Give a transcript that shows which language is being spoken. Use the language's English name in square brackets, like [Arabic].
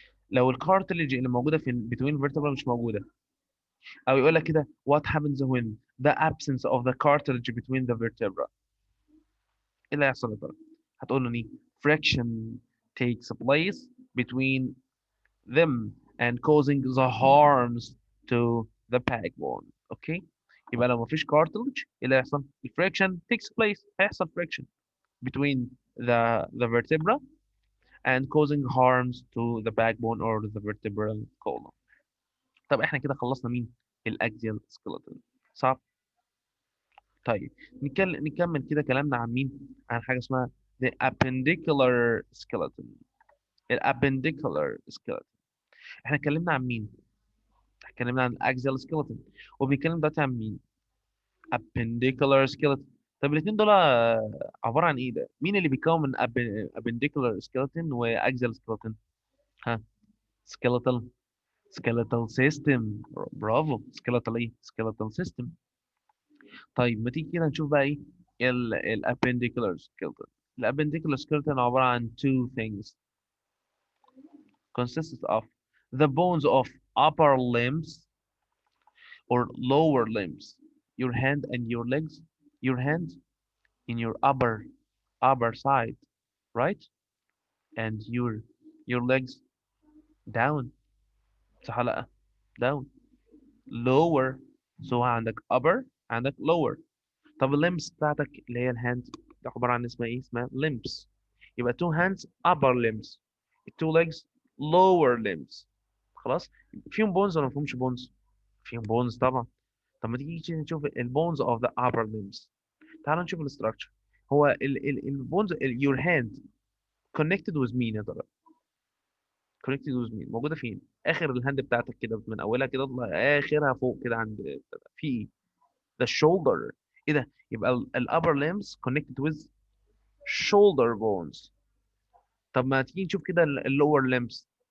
[Arabic] لو الكارتليج اللي موجوده في [English] between vertebra [Arabic] مش موجوده، او يقول لك كده [English] what happens when the absence of the cartilage between the vertebra، [Arabic] ايه اللي هيحصل يا ترى؟ هتقول له ايه؟ [English] friction takes place between them and causing the harms to the backbone. Okay. [Arabic] يبقى لو مفيش [English] cartilage [Arabic] ايه اللي هيحصل؟ [English] friction takes place، هيحصل friction between the vertebra and causing harms to the backbone or the vertebral column. [Arabic] طب احنا كده خلصنا مين؟ الاكزيال سكeleton، صح؟ طيب نكمل كده كلامنا عن مين؟ عن حاجه اسمها [English] the appendicular skeleton. الابنديكولار skeleton. [Arabic] احنا اتكلمنا عن مين؟ اتكلمنا عن الاكزيال skeleton، وبنتكلم دلوقتي عن مين؟ appendicular skeleton. طب الاثنين دول عباره عن ايه ده؟ مين اللي بيكون من appendicular skeleton واكزيال skeleton؟ ها؟ [English] skeletal skeletal system. [Arabic] برافو. [English] skeletal ايه؟ skeletal system. [Arabic] طيب ما تيجي كده نشوف بقى ايه الابنديكولار skeleton. [English] الابنديكولار skeleton [Arabic] عبارة عن [English] two things consists of the bones of upper limbs or lower limbs, your hand and your legs, your hand in your upper side, right, and your legs down، [Arabic] صح ولا لا؟ [English] down. lower. so عندك upper عندك lower. [Arabic] طب الليمبس بتاعتك اللي هي الهاند دي عبارة عن اسمها ايه؟ اسمها limbs. [English] يبقى two hands upper limbs، two legs lower limbs. [Arabic] خلاص. فيهم بونز ولا ما فيهمش بونز؟ فيهم بونز طبعا. طب ما تيجي نشوف البونز [English] of the upper limbs. [Arabic] تعال نشوف الاستراكشر. هو البونز your hand [English] connected with [Arabic] مين يا ترى؟ connected with مين؟ موجودة فين؟ آخر الهاند بتاعتك كده من أولها كده آخرها فوق كده عند في ايه؟ [English] the shoulder. [Arabic] ايه ده؟ يبقى ال [English] upper limbs connected with shoulder bones. [Arabic] طب ما تيجي نشوف كده اللور limbs.